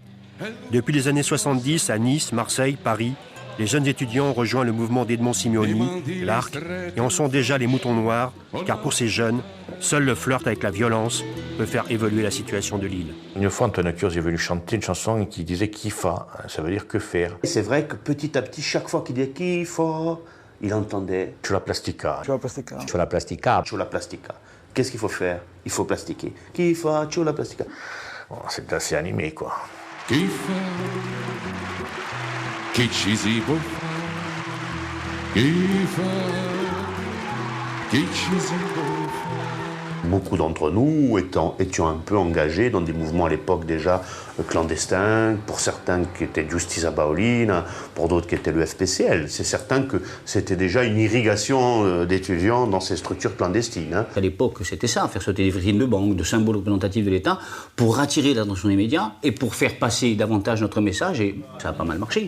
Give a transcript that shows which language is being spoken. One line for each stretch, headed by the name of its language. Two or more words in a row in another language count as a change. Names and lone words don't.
French: Depuis les années 70, à Nice, Marseille, Paris, les jeunes étudiants ont rejoint le mouvement d'Edmond Simeoni, l'Arc, et en sont déjà les moutons noirs, car pour ces jeunes, seul le flirt avec la violence peut faire évoluer la situation de l'île. Une fois, Antoine Curz est venu chanter une chanson qui disait « Kifa », ça veut dire « que faire ». C'est vrai que petit à petit, chaque fois qu'il disait « Kifa », il entendait «
Corsican: Chula plastica ». Chula plastica. Chula plastica. Chula plastica.
French: Qu'est-ce qu'il faut faire? Il faut plastiquer.
Corsican: Kifa, chula plastica.
French: Bon, c'est assez animé, quoi.
Corsican: Kifa, che ci si può fare? Kifa, che ci si può fare?
French: Beaucoup d'entre nous étions un peu engagés dans des mouvements à l'époque déjà clandestins, pour certains qui étaient Giustizia Paolina, pour d'autres qui étaient le FPCL. C'est certain que c'était déjà une irrigation d'étudiants dans ces structures clandestines. Hein. À l'époque, c'était ça, faire sauter des vitrines de banque, de symboles représentatifs de l'État, pour attirer l'attention des médias et pour faire passer davantage notre message, et ça a pas mal marché.